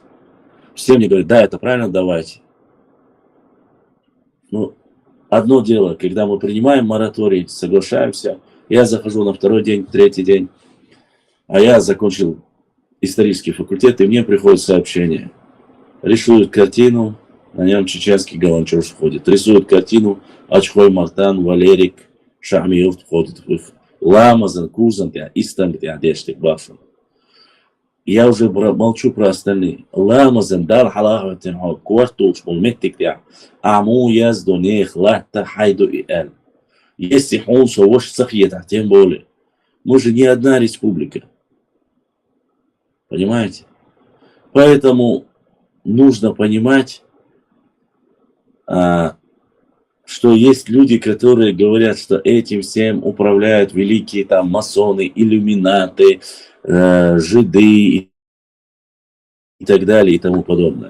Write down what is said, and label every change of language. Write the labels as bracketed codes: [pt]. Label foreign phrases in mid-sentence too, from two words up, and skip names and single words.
[ru] Все мне говорят, да, это правильно, давайте. Ну, одно дело, когда мы принимаем мораторий, соглашаемся, я захожу на второй день, третий день, а я закончил исторический факультет, и мне приходит сообщение. Рисуют картину, на нем чеченский Галанчур входит. Рисуют картину, Ачхой Мартан, Валерик, Шахмиев входит в их. Ламазан, Кузан, Истан, Дештик, Башан. Я уже молчу про остальные. Ламазан, Дар, Халах, Квартуш, Мулметтик, Аму, Язду, Нех, Лахта, Хайду и Эль. Если Хунсо, Вош, Сахьета, тем более. Мы же не одна республика. Понимаете? Поэтому нужно понимать, что есть люди, которые говорят, что этим всем управляют великие там масоны, иллюминаты, жиды и так далее и тому подобное.